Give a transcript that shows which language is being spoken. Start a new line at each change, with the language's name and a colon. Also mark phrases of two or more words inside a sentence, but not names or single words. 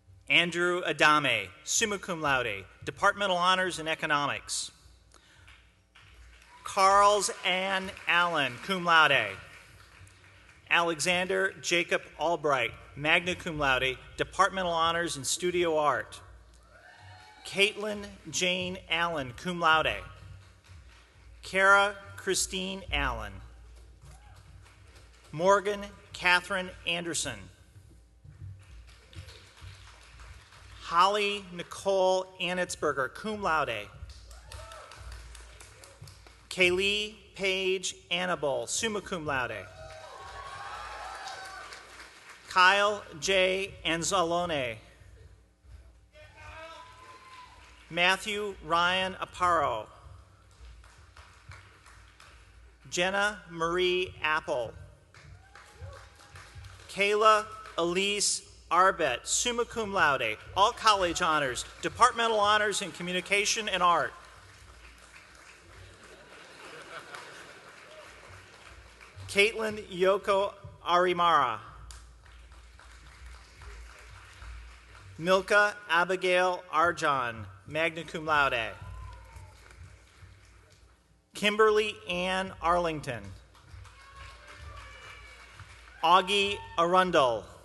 English: Andrew Adame,
Latin: summa cum laude,
English: Departmental Honors in Economics. Carls Ann Allen,
Latin: cum laude.
English: Alexander Jacob Albright,
Latin: magna cum laude,
English: Departmental Honors in Studio Art. Caitlin Jane Allen,
Latin: cum laude.
English: Kara Christine Allen. Morgan Catherine Anderson. Holly Nicole Anitzberger,
Latin: cum laude.
English: Kaylee Paige Annabelle,
Latin: summa cum laude.
English: Kyle J. Anzalone. Matthew Ryan Aparo. Jenna Marie Apple. Kayla Elise Arbet,
Latin: summa cum laude,
English: all college honors, departmental honors in communication and art. Caitlin Yoko Arimara. Milka Abigail Arjan,
Latin: magna cum laude.
English: Kimberly Ann Arlington. Augie Arundel.